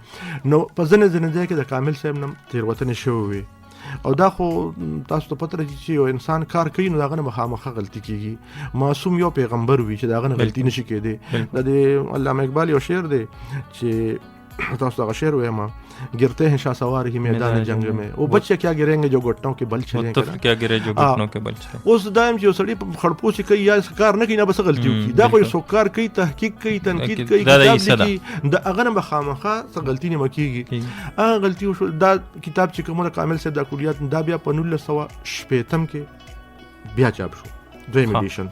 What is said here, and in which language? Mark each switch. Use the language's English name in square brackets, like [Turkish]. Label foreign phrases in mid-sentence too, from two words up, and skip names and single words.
[Pashto] نو په ځینې ځای کې د کامل صاحب نه تېروتنې شوې وې او دا خو تاسو ته پته راځي چې یو انسان کار کوي نو د هغه نه مخامخه غلطي کېږي. معصوم یو پیغمبر وي چې د هغه نه غلطي نشي کېدی. د علامه اقبال یو شعر دی چې تاسو هغه شعر وایم [Urdu] گرتے ہیں شہسوار ہی میدان جنگ میں وہ بچے کیا گریں گے جو گھٹنوں کے بل چلیں گے کیا گرے جو گھٹنوں کے بل چلے. [Pashto] اوس دایم چې سړی په خړپوسي کوي یا کار نه کوي نه بس غلطي وکړي دا خو یو کار کوي تحقیق کوي تنقید کوي کتاب لیکي د هغه نه مخامخه څه غلطي نه مکیږي. هغه غلطي وشو دا کتاب چې کومه کامل صاحب د کلیات دا بیا په 1960 کې بیا چاپ شو دویم ایډیشن.